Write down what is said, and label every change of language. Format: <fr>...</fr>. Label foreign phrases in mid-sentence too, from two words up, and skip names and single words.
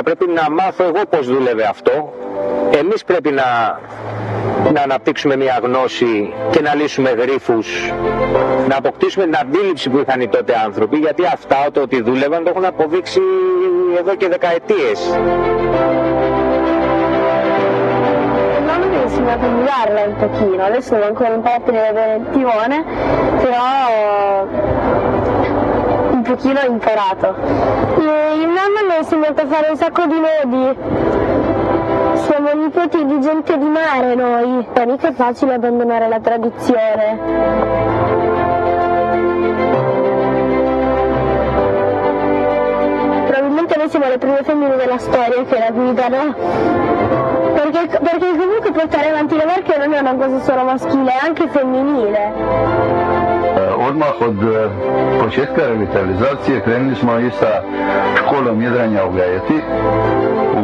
<el>Πρέπει να μάθω εγώ πώς δούλευε αυτό. Εμείς πρέπει να αναπτύξουμε μια γνώση και να λύσουμε γρίφους, να αποκτήσουμε την αντίληψη που είχαν οι τότε άνθρωποι, γιατί αυτά το ότι δούλευαν το έχουν αποδείξει εδώ και δεκαετίες.</el> <it>Ho insegnato a guidarla un pochino, adesso devo ancora imparare la direzione, però un pochino ho imparato. Il nonno mi ha insegnato a fare un sacco di nodi. Siamo nipoti di gente di mare noi, è mica facile abbandonare la tradizione. Probabilmente noi siamo le prime femmine della storia che la guidano. Perché comunque portare avanti la barca non è una cosa solo maschile, è anche femminile.</it> <hr>Odmah od početka revitalizacije krenuli smo i sa školom jedranja u Gajeti, u</hr>